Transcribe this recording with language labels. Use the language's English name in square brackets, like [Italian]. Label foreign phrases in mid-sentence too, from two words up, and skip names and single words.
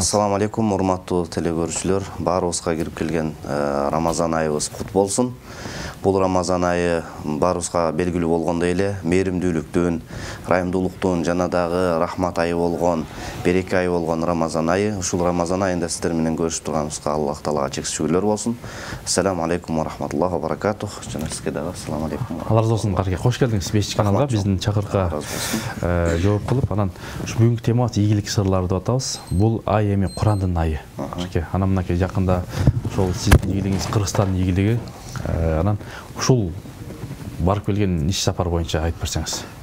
[Arabic] السلام عليكم, [Kyrgyz] урматтуу телекөрүүчүлөр. Баарыбызга кирип келген Рамазан айыбыз кут болсун. Бул Рамазан айы баарыбызга белгилүү болгондой эле мээримдүүлүктүн, ырайымдуулуктун жана дагы рахмат айы болгон, береке айы болгон Рамазан айы. Ушул Рамазан айында сиздер менен көрүшүп турганыбызга Аллах Таалага чексиз шүгүрлөр болсун. [Arabic] السلام عليكم ورحمة الله وبركاته. [Kyrgyz] Жана сизге дагы [Arabic] السلام عليكم. [Kyrgyz] Алла разы болсун, карке. Кош келдиңиз 5-каналга, биздин чакырыкка жооп кылып. Анан ушу бүгүнкү темабыз ийгилик сырлары деп атабыз. Бул ай эми Курандын айы. Анан мынакей жакында ошол сиздин ийгилигиңиз Кыргызстандын ийгилиги. Анан ушул барып келген иш сапар боюнча айтып берсеңиз.